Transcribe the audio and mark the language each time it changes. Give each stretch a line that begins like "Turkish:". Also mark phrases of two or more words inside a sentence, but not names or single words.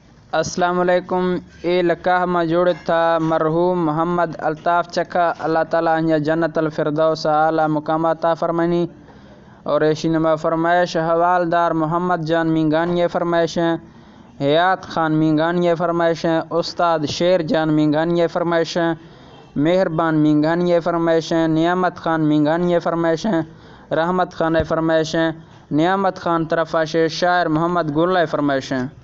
Arabic: السلام علیکم.
Baluchi: اے لکہ مجوڑ تھا مرحوم محمد الطاف چکھا. اللہ تعالیٰ ہنیا جنت الفردوس اعلیٰ مقامات عطا فرمانی. اور ایشی نما فرمائش حوالدار محمد جان مینگانی فرمائشیں، حیات خان مینگانی فرمائشیں، استاد شیر جان مینگانی فرمائشیں، مہربان مینگانی فرمائشیں، نعمت خان مینگانی فرمائشیں، رحمت خان فرمائشیں، نعمت خان طرفہ سے شاعر محمد گل فرمائشیں.